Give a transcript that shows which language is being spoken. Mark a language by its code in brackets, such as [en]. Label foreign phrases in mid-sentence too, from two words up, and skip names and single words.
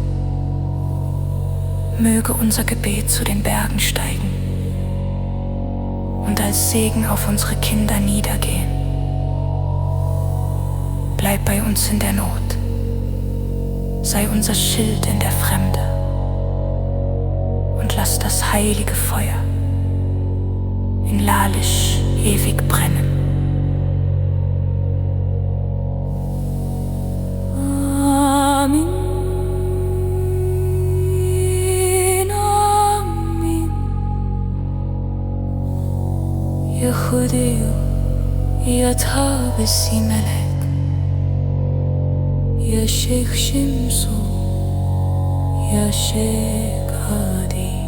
[de] Möge unser Gebet zu den Bergen steigen und als Segen auf unsere Kinder niedergehen. Bleib bei uns in der Not, sei unser Schild in der Fremde und lass das heilige Feuer in Lalish ewig brennen. [ku] يا خديو يا تابسي ملك يا شيخ شمسو يا شيخ هادي.